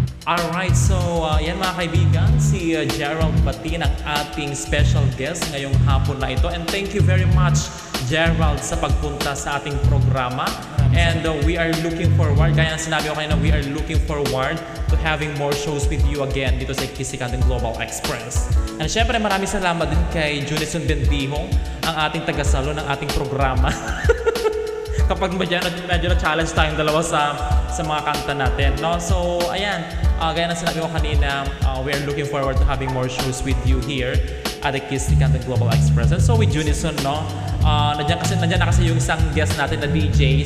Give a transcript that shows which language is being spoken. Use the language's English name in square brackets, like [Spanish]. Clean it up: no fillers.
[English] Alright, so [Filipino] yan mga kaibigan, si Gerald Batin ang ating special guest ngayong hapon na ito. [English] And thank you very much, Gerald, [Filipino] sa pagpunta sa ating programa. [English] And we are looking forward, [Filipino] gaya ng sinabi ko kanina, [English] we are looking forward to having more shows with you again [Filipino] dito sa [English] Kisikandang Global Express. And [Filipino] syempre maraming salamat din kay Junison Bendihong, ang ating tagasalo ng ating programa. Kapag medyo na-challenge tayong dalawa sa mga kanta natin, no? [English] So, [Filipino] ayan, gaya ng sinabi ko kanina, [English] we are looking forward to having more shows with you here at the Kisikandang Global Express. And so with [Filipino] Junison, no? Nandiyan na kasi yung isang guest natin na DJ.